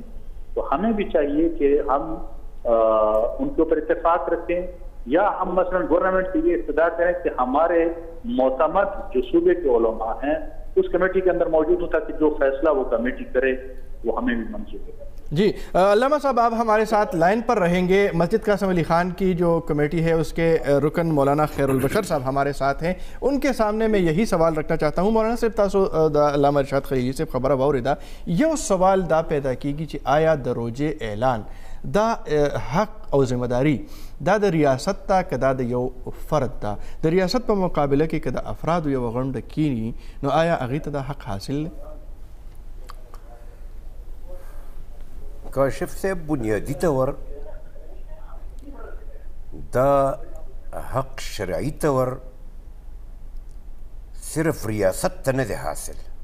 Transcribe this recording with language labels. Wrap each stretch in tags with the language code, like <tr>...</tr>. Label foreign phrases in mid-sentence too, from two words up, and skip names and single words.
<ur>تو ہمیں بھی چاہیے کہ ہم ان کے اوپر اتفاق رکھیں، یا ہم مثلا گورنمنٹ سے یہ استدعا کریں کہ ہمارے معتمد جو صوبے کے علماء ہیں اس کمیٹی کے اندر موجود ہوتا کہ جو فیصلہ وہ کمیٹی کرے وہ ہمیں بھی منظور ہے. جی علامہ صاحب، آپ ہمارے ساتھ لائن پر رہیں گے. مسجد قاسم علی خان کی جو کمیٹی ہے اس کے رکن مولانا خیر البشر صاحب ہمارے ساتھ ہیں. ان کے سامنے میں یہی سوال رکھنا چاہتا ہوں.</ur> <ps>مولانا صاحب تاسو علامہ ارشاد خلیلی صاحب خبر واوردا</ps> <ur>یہ سوال</ur> <ps>دا پیدا کیږي چې آیا د روزې اعلان دا حق او ذمہ داری دا د ریاست ته که دا د یو فرد ده؟ د ریاست په مقابله کې که د افرادو یو غونډه کینی نو آیا هغې ته دا حق حاصل دی؟ کاشف صاحب، بنیادی طور دا حق شرعی طور صرف ریاست ته نه دی حاصل.</ps>